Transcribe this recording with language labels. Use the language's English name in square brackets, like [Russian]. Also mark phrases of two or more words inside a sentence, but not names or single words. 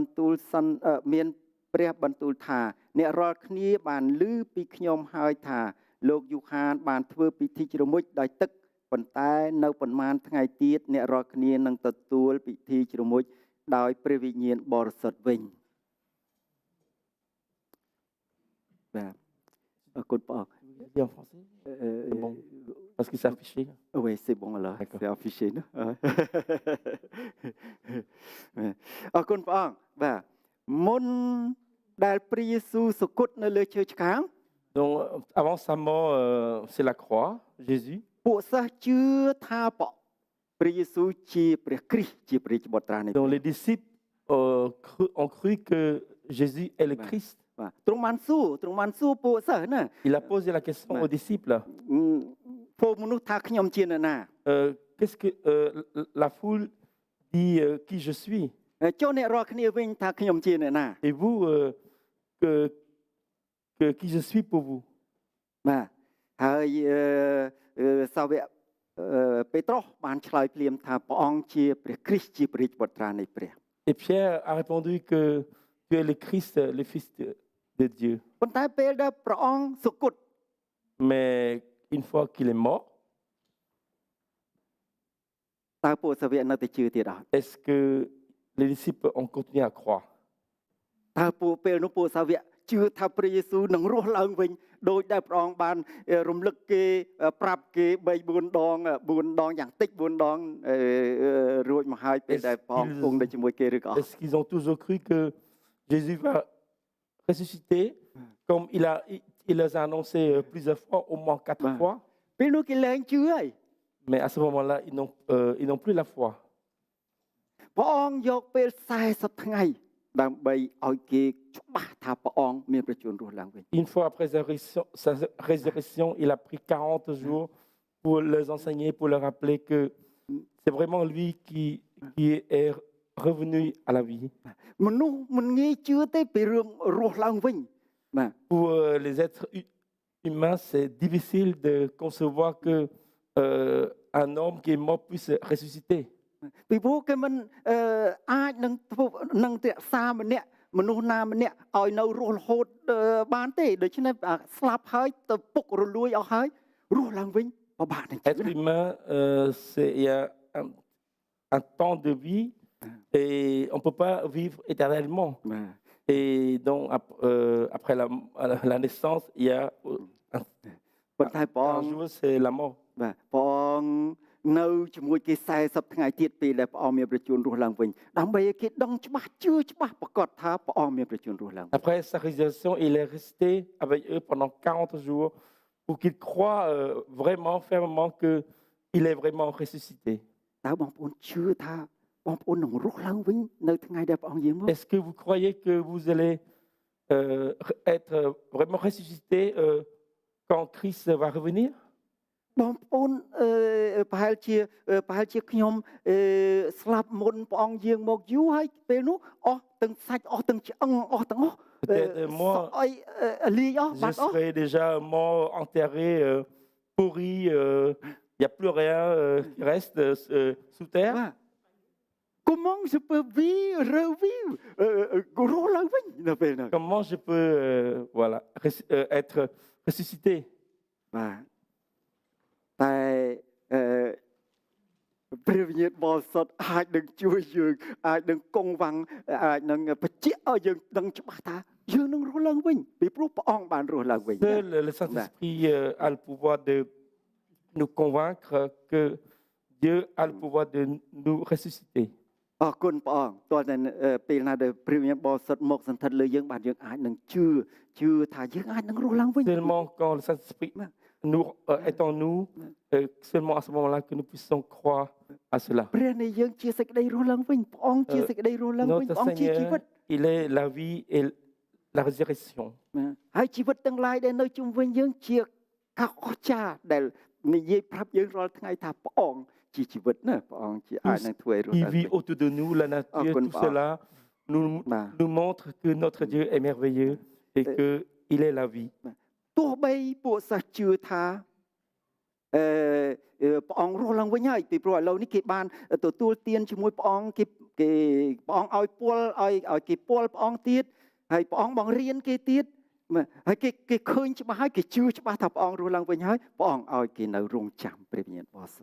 [Khmer] ព្រះបន្ទូលថាអ្នករាល់គ្នាបានឮពីខ្ញុំហើយថាលោកយូហានបានធ្វើពិធីជ្រមុជដោយទឹកប៉ុន្តែនៅប៉ុន្មានថ្ងៃទៀតអ្នករាល់គ្នានឹងទទួលពិធីជ្រមុជដោយព្រះវិញ្ញាណបរិសុទ្ធវិញបាទអរគុណព្រះអង្គ [French] En français bon. Parce que c'est affiché. Oui, c'est bon alors. C'est affiché [Khmer] ណាអរគុណព្រះអង្គបាទមុនដែលព្រះយេស៊ូវសុគតនៅលើឈើឆ្កាង [French] Donc avant sa mort, c'est la croix, Jésus. [Khmer] ពួកសិស្សជឿថាព្រះយេស៊ូវជាព្រះគ្រីស្ទជាព្រះរាជបុត្រានៃ [French] Donc les disciples ont cru que Jésus est le Christ. [Khmer] បាទទ្រង់បានសួរពួកសិស្សណា [French] Il a posé la question aux disciples. [Khmer] ពួកមនុស្សថាខ្ញុំជានរណា [French] Qu'est-ce que la foule dit qui je suis? [Khmer] ចុះអ្នករាល់គ្នាវិញថាខ្ញុំជានរណា [French] Et vous, qui je suis pour vous? [Khmer] បាទហើយសាវកពេត្រុសបានឆ្លើយភ្លាមថាព្រះអង្គជាព្រះគ្រីស្ទជាព្រះរាជបុត្រានៃព្រះ [French] Et Pierre a répondu que tu es le Christ, le Fils de Dieu. [Khmer] ប៉ុន្តែពេលដែលព្រះអង្គសុគត [French] Mais une fois qu'il est mort, [Khmer] តើពួកសាវកនៅតែជឿទៀតអត់ [French] est-ce que les disciples ont continué à croire? [Khmer] តើពួកពេលនោះពួកសាវកជឿថាព្រះយេស៊ូវនឹងរស់ឡើងវិញដោយដែលព្រះអង្គបានរំលឹកគេប្រាប់គេ3-4 ដងយ៉ាងតិច4 ដងរួចមកហើយពេលដែលព្រះអង្គគង់នៅជាមួយគេឬក៏ [French] Est-ce qu'ils ont toujours cru que Jésus va ressusciter comme il les a annoncé plusieurs fois, au moins 4 fois? [Khmer] ពេលនោះគេលែងជឿហើយ [French] Mais à ce moment-là, ils n'ont plus la foi. [Khmer] ព្រះអង្គយកពេល40ថ្ងៃដើម្បីឲ្យគេច្បាស់ថាព្រះអង្គមានព្រះជន្មរស់ឡើងវិញ [French] Une fois après sa résurrection, il a pris 40 jours pour les enseigner, pour leur rappeler que c'est vraiment lui qui est revenu à la vie. [Khmer] មនុស្សមិនងាយជឿទេពីរឿងរស់ឡើងវិញបាទ [French] Pour les êtres humains, c'est difficile de concevoir que un homme qui est mort puisse ressusciter. [Khmer] ពីព្រោះគេមិនអាចនឹងធ្វើនឹងរក្សាមនុស្សណាម្នាក់ឲ្យនៅរស់រហូតបានទេដូច្នេះស្លាប់ហើយទៅពុករលួយអស់ហើយរស់ឡើងវិញពិបាកណាស់ [French] Être humain, il y a un temps de vie et on ne peut pas vivre éternellement. [Khmer] បាទ [French] Et donc, après la naissance, il y a [Khmer] ប៉ុន្តែព្រះអ [French] un [Khmer] ង្គ [French] jour, c'est la mort. [Khmer] បាទព្រះអង្គនៅជាមួយគេ40ថ្ងៃទៀតពេលដែលព្រះអង្គមានប្រជញ្ញរស់ឡើងវិញដើម្បីឲ្យគេដឹងច្បាស់ជឿច្បាស់ប្រកាសថាព្រះអង្គមានប្រជញ្ញរស់ឡើងវិញ [French] Après sa résurrection, il est resté avec eux pendant 40 jours pour qu'ils croient vraiment, fermement qu'il est vraiment ressuscité. [Khmer] តើបងប្អូនជឿថាបងប្អូននឹងរស់ឡើងវិញនៅថ្ងៃដែលព្រះអង្គយាងមក [French] Est-ce que vous croyez que vous allez être vraiment ressuscité quand Christ va revenir? [Khmer] បងប្អូនប្រហែលជាខ្ញុំស្លាប់មុនព្រះអង្គយាងមកយូរហើយពេលនោះអស់ទាំងសាច់អស់ទាំងឆ្អឹងអស់ទាំងអស់ [French] Peut-être moi, [Khmer] អីលាយអស់បា [French] je [Khmer] ត់អស់ [French] serai déjà mort, enterré, pourri, il n'y a plus rien qui reste sous terre. [Khmer] បាទ [French] Comment je peux vivre revivre [Khmer] រស់ឡើងវិញនៅពេលហ្នឹង [French] Comment je peux voilà, être ressuscité? [Khmer] បាទតែព្រះវិញ្ញាណបរិសុទ្ធអាចនឹងជួយយើងអាចនឹងគង់វង្សអាចនឹងបញ្ជាក់ឲ្យយើងដឹងច្បាស់ថាយើងនឹងរស់ឡើងវិញពីព្រោះព្រះអង្គបានរស់ឡើងវិញ [French] Seul le Saint-Esprit a le pouvoir de nous convaincre que Dieu a le pouvoir de nous ressusciter. [Khmer] អរគុណព្រះអង្គតើតែពេលណាដែលព្រះវិញ្ញាណបរិសុទ្ធមកសន្ធិដ្ឋលើយើងបានយើងអាចនឹងជឿថាយើងអាចនឹងរស់ឡើងវិញ [French] Seulement quand le Saint-Esprit nous, est en nous, seulement à ce moment-là que nous puissions croire à cela. [Khmer] ព្រះនៃយើងជាសេចក្តីរស់ឡើងវិញព្រះអង្គជាសេចក្តីរស់ឡើងវិញ [French] Notre [Khmer] ព្រះអង្គជាជីវិត [French] Seigneur, il est la vie et la résurrection. [Khmer] ហើយជីវិតទាំងឡាយដែលនៅជុំវិញយើងជាការអស្ចារ្យដែលនិយាយប្រាប់យើងរាល់ថ្ងៃថាព្រះអង្គជាជីវិតណាព្រះអង្គជាអាចនឹងធ្វើឲ្យរស់ [French] Qui [Khmer] ឡើងវិញ [French] vit autour de nous, la nature, tout cela nous montre que notre Dieu est merveilleux et qu'il est la vie. [Khmer] ទោះបីពួកសាសជឿថាព្រះអង្គរស់ឡើងវិញហើយពីព្រោះឥឡូវនេះគេបានទទួលទានជាមួយព្រះអង្គគេព្រះអង្គឲ្យពលឲ្យគេពលព្រះអង្គទៀតហើយព្រះអង្គបង្រៀនគេទៀតហើយគេឃើញច្បាស់ហើយគេជឿច្បាស់ថាព្រះអង្គរស់ឡើងវិញហើយព្រះអង្គឲ្យគេនៅរងចាំព្រះវិញ្ញាណបរិសុទ្ធ